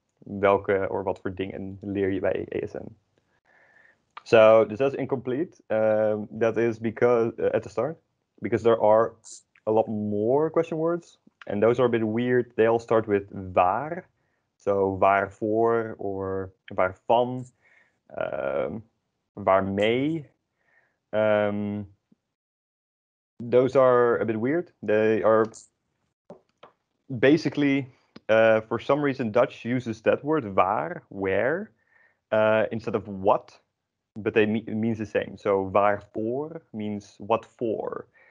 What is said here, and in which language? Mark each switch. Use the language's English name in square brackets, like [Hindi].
[Dutch] Welke or wat voor dingen leer je bij ESN? [English] So this is incomplete. That is because at the start, because there are a lot more question words, and those are a bit weird. They all start with waar, so waarvoor or waarvan, waarmee. Those are a bit weird. They are basically, for some reason, Dutch uses that word waar, where, instead of what. But it means the same. So waarvoor means what for.